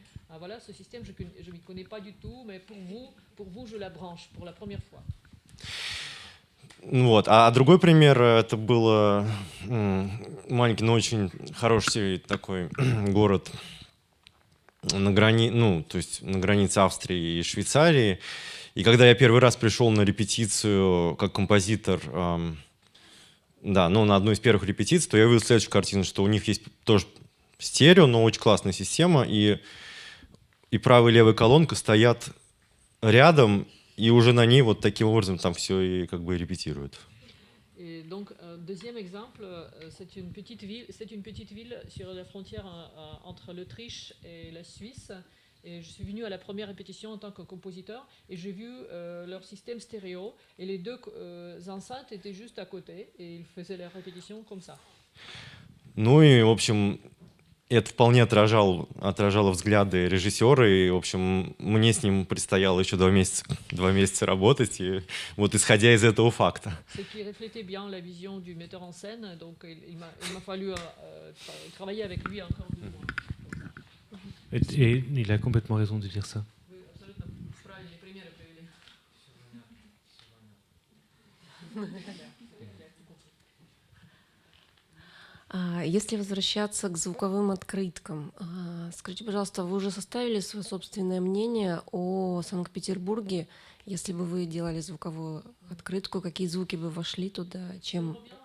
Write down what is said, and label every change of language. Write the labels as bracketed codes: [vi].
[fr] Ah, voilà, ce système, je ne m'y connais pas du tout, mais pour vous, je la branche pour la première fois. [ru] Вот. А другой пример, это был маленький, но очень хороший такой город на границе Австрии и Швейцарии. И когда я первый раз пришел на репетицию как композитор, да, ну, на одну из первых репетиций, то я увидел следующую картину, что у них есть тоже стерео, но очень классная система, и правая и левая колонка стоят рядом, и уже на ней вот таким образом там все и как бы репетируют. [fr] Et donc, deuxième exemple, c'est une petite ville sur la frontière entre l'Autriche et la Suisse. Et je suis venu à la première répétition en tant que compositeur et j'ai vu leur système stéréo et les deux enceintes étaient juste à côté et ils faisaient la répétition comme ça. [ru] Ну и, в общем, это вполне отражало взгляды режиссера, и, в общем, мне с ним предстояло еще 2 месяца работать, и вот исходя из этого факта. [fr] Ce qui reflétait bien la vision du metteur en scène, donc il m'a fallu travailler avec lui encore 2 mois. Et il a complètement raison de dire ça. [ru] Вы абсолютно правильные примеры привели. Если возвращаться к звуковым открыткам, скажите, пожалуйста, вы уже составили свое собственное мнение о Санкт-Петербурге, если бы вы делали звуковую открытку, какие звуки бы вошли туда, чем...